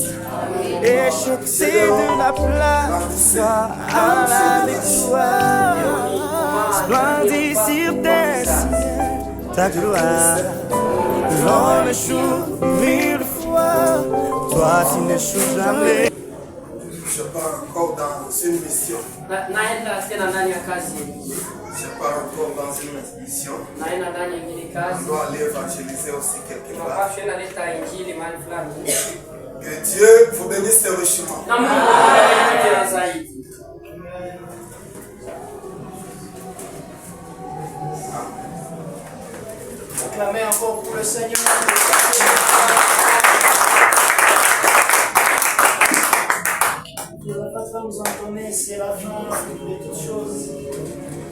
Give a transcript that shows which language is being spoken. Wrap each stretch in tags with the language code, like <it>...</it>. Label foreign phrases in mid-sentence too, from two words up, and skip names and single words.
<fr>Et c'est de la place à la victoire. Splendide sur tes cieux, ta gloire. L'homme échoue 1000 fois, toi tu n'échoues jamais. Je pars encore dans une mission.</fr> <sw>Naenda tena ndani ya kazi.</sw> <fr>Je pars encore dans une mission.</fr> <sw>Naenda ndani ya ile</sw> <fr>On</fr> <sw>kazi.</sw> <fr>doit aller évangéliser aussi quelque part.</fr> <sw>Tunapaswa naleta injili mahali fulani.</sw> <fr>Que Dieu vous bénisse richement.</fr> <sw>Na Mungu awabariki tena zaidi.</sw> <fr>Acclamez encore pour le Seigneur. Dieu va pas nous entonner, c'est la fin de toutes choses.</fr>